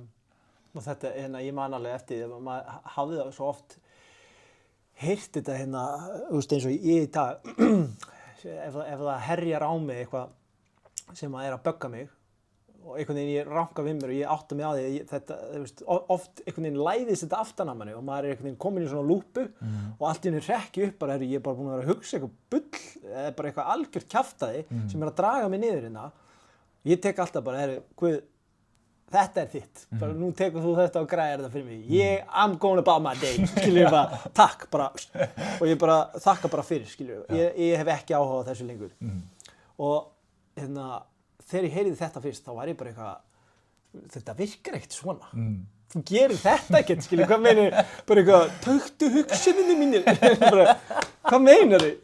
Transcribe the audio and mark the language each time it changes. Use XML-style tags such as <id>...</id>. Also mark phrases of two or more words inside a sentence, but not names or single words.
<is>Og þetta, ég man alveg eftir því að maður hafði það svo oft heyrt þetta eins og ég í dag, ef það herjar á mig eitthvað sem er að bögga mig og einhvern veginn ég ranka við mér og ég átta mig á því þetta, oft einhvern veginn læðist þetta aftan af manni og maður er einhvern veginn komin í svona lúpu og allt í henni hrekki upp bara, ég er bara búinn að vera að hugsa eitthvað bull eða bara eitthvað algjört kjaftaði sem er að draga mig niður hérna. Ég tek alltaf bara, Guð, þetta er þitt, bara nú tekur þú þetta og græðir þetta fyrir mig.</is> <en>I'm going about my day,</en> <is>skilur ég bara, takk bara, og ég bara þakka bara fyrir, skilur ég hef ekki áhuga á þessu lengur. Og þegar ég heyrði þetta fyrst, þá var ég bara eitthvað, þetta virkar ekkert svona. Þú gerir þetta ekkert, skilur, hvað meinar, bara eitthvað, töktu hugsuninu mínir, bara, hvað meinar þið?</is>